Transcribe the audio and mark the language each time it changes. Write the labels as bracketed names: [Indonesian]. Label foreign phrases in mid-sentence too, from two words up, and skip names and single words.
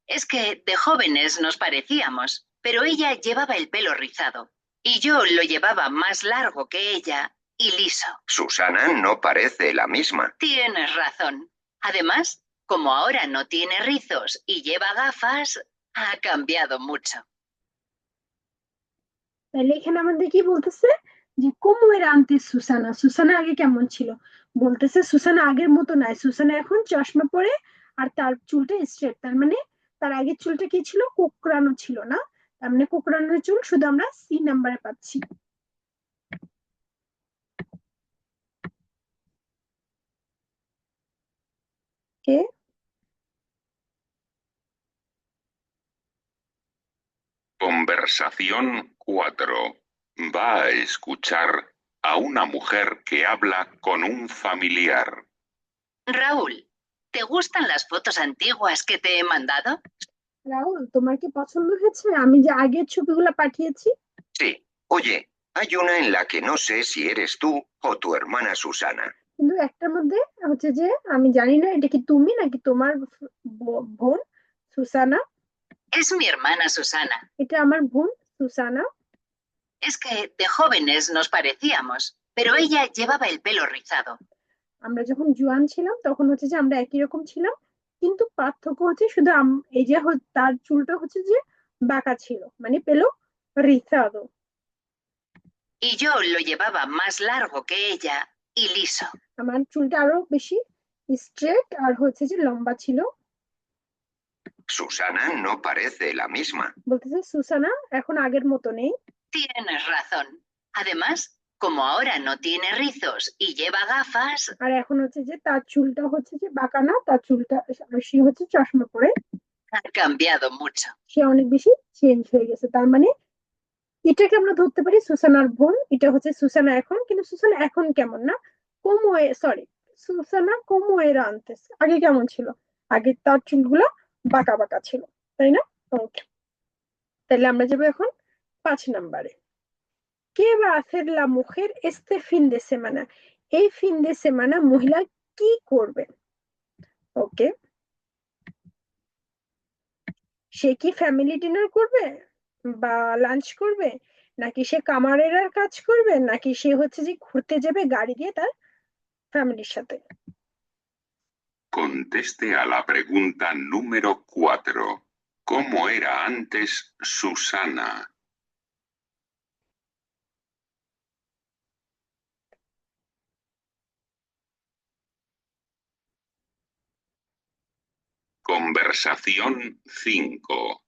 [Spanish] Es que de jóvenes nos parecíamos, pero ella llevaba el pelo rizado y yo lo llevaba más largo que ella y liso. Susana no parece la misma. Tienes razón. Además, como ahora no tiene rizos y lleva gafas, ha cambiado mucho. [Bangla] তাহলে এখানে আমাদের কি বলতেছে যে [Spanish] cómo era antes [Bangla] সুসানা, সুসানা আগে কেমন ছিল। বলতেছে সুসানা আগের মতো নাই, সুসানা এখন চশমা পরে আর তার চুলটা স্ট্রেট, তার মানে তার আগের চুলটা কি ছিল, কোকড়ানো ছিল না, তার মানে কোকড়ানো চুল শুধু আমরা সি নাম্বারে পাচ্ছি। কে [Spanish] Conversación 4. Va a escuchar a una mujer que habla con un familiar. Raúl, ¿te gustan las fotos antiguas que te he mandado? [Bangla] রাহুল, তোমার কি পছন্দ হয়েছে আমি যে আগের ছবিগুলো পাঠিয়েছি? [Spanish] Sí. Oye, hay una en la que no sé si eres tú o tu hermana Susana. [Bangla] কিন্তু একটার মধ্যে হচ্ছে যে আমি জানি না এটা কি তুমি নাকি তোমার বোন সুসানা। [Spanish] Es mi hermana Susana. [Bangla] এটা আমার বোন সুসানা। [Spanish] Es que de jóvenes nos parecíamos, pero ella llevaba el pelo rizado. [Bangla] আমরা যখন জোয়ান ছিলাম তখন হচ্ছে যে আমরা একই রকম ছিলাম, কিন্তু পার্থক্য হচ্ছে শুধু এই যে তার চুলটা হচ্ছে যে বাঁকা ছিল, মানে [Spanish] pelo rizado. Y yo lo llevaba más largo que ella y liso. [Bangla] আমার চুলটা আরো বেশি স্ট্রেট আর হচ্ছে যে লম্বা ছিল। [Spanish] Susana no parece la misma. [Bangla] বলতেছে সুসানা এখন আগের মতো নেই। [Spanish] Tienes razón. Además, como ahora no tiene rizos y lleva gafas, [Bangla] আর এখন হচ্ছে যে তার চুলটা হচ্ছে যে বাঁকা না, তার চুলটা সে হচ্ছে চশমা পরে, [Spanish] ha cambiado mucho. [Bangla] সে অনেক বেশি চেঞ্জ হয়ে গেছে। তার মানে এটাকে আমরা ধরতে পারি সুসানার বোন, এটা হচ্ছে সুসানা এখন, কিন্তু সুসানা এখন কেমন না, সরি, সুসানা [Spanish] como era antes, [Bangla] আগে কেমন ছিল, আগে তার চুলগুলো বাঁকা বাঁকা ছিল, তাই না? ওকে, তাহলে আমরা যাবো এখন 5 নম্বরে। [Spanish] ¿Qué va a hacer la mujer este fin de semana? [Bangla] এই [Spanish] fin de semana [Bangla] মহিলা কি করবে? ওকে, সে কি ফ্যামিলি ডিনার করবে বা লাঞ্চ করবে, নাকি সে কামারেরার কাজ করবে, নাকি সে হচ্ছে যে ঘুরতে যাবে গাড়ি দিয়ে তার ফ্যামিলির সাথে? [Spanish] Conteste a la pregunta número 4. ¿Cómo era antes Susana? Conversación 5.